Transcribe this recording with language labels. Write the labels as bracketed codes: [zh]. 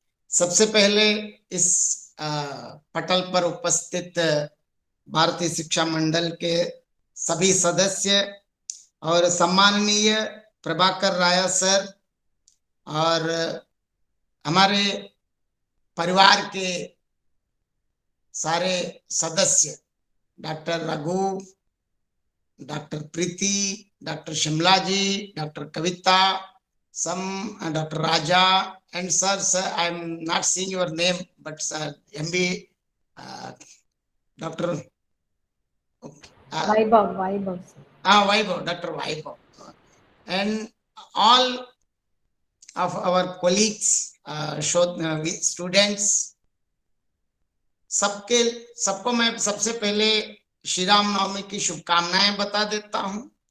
[hi] सबसे पहले इस पटल पर उपस्थित भारतीय शिक्षा मंडल के सभी सदस्य और सम्माननीय प्रभाकर राय सर और हमारे परिवार के सारे सदस्य, doctor Raghu, doctor Preeti, doctor Shimla ji, doctor Kavita, Dr. [en] Raja, and sir, I'm not seeing your name, but sir, MB, Dr. Vaibhav. Vaibhav, Dr. [hi] Vaibhav, [en] and all of our colleagues, students, [hi] सबको मैं सबसे पहले श्री राम नवमी की शुभकामनाएं बता देता हूं।